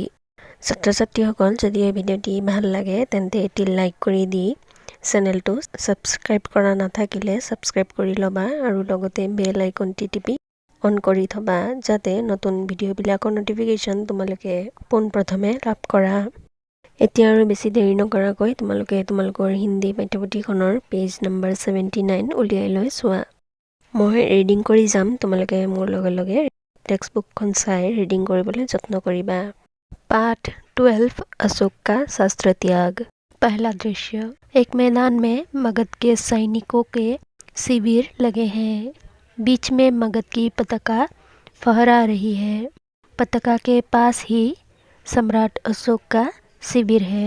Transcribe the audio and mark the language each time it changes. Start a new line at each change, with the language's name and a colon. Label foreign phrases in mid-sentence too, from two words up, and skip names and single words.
Assamese: ছাত্ৰ ছাত্ৰীসকল যদি এই ভিডিঅ'টি ভাল লাগে তেন্তে এটি লাইক কৰি দি চেনেলটো ছাবস্ক্ৰাইব কৰা নাথাকিলে ছাবস্ক্ৰাইব কৰি ল'বা আৰু লগতে
English: bell iconটি
Assamese: টিপি অন কৰি থবা যাতে নতুন ভিডিঅ'বিলাকৰ নটিফিকেশ্যন তোমালোকে পোনপ্ৰথমে লাভ কৰা। এতিয়া আৰু বেছি দেৰি নকৰাকৈ তোমালোকৰ হিন্দী পাঠ্যপুথিখনৰ
English: page number
Assamese: 79 উলিয়াই লৈ চোৱা। মই ৰিডিং কৰি যাম, তোমালোকে মোৰ লগে লগে
English: text bookখন
Assamese: চাই ৰিডিং কৰিবলৈ যত্ন কৰিবা।
Hindi: पाठ 12 अशोक का शस्त्र त्याग। पहला दृश्य, एक मैदान में मगध के सैनिकों के शिविर लगे हैं। बीच में मगध की पताका फहरा रही है। पताका के पास ही सम्राट अशोक का शिविर है।